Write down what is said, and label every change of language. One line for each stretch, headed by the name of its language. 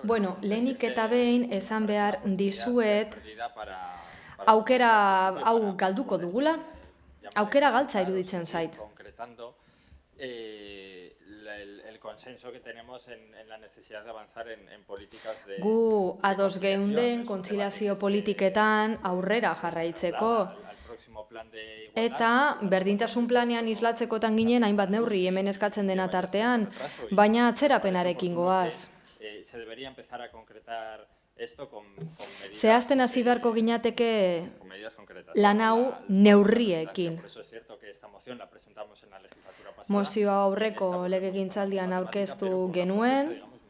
Basque: Bueno, lehenik eta behin esan behar dizuet aukera hau galduko dugula, aukera galtza iruditzen zait.
Spanish: Concretando el consenso que tenemos en la necesidad de avanzar en políticas de...
Basque: Gu ados geunden kontziliazio politiketan aurrera jarraitzeko. Eta berdintasun planean islatzekotan ginen hainbat neurri hemen eskatzen dena tartean, baina atzerapenarekin goaz.
Spanish: Se debería empezar a concretar esto con medidas...
Basque: Zehazten hasi beharko ginateke lan hau neurriekin.
Spanish: Por eso es cierto que esta moción la presentamos en la legislatura pasada.
Basque: Mozioa aurreko legegintzaldian aurkeztu genuen.